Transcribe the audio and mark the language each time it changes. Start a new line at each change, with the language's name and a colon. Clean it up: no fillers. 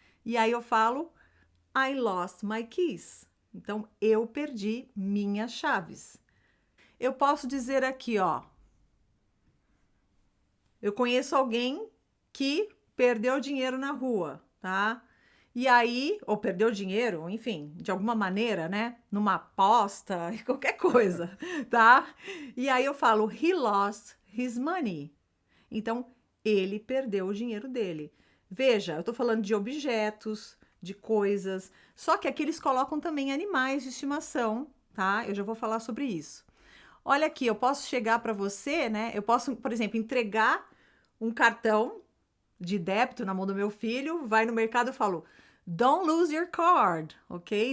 Portuguese: E aí eu falo,
English: I lost my keys.
Portuguese: Então, eu perdi minhas chaves. Eu posso dizer aqui, ó, eu conheço alguém que perdeu dinheiro na rua, tá? E aí, ou perdeu dinheiro, enfim, de alguma maneira, né? Numa aposta, qualquer coisa, tá? E aí eu falo,
English: he lost his money.
Portuguese: Então, ele perdeu o dinheiro dele. Veja, eu tô falando de objetos, de coisas, só que aqui eles colocam também animais de estimação, tá? Eu já vou falar sobre isso. Olha aqui, eu posso chegar para você, né? Eu posso, por exemplo, entregar um cartão de débito na mão do meu filho, vai no mercado e falo,
English: don't lose your card,
Portuguese: ok?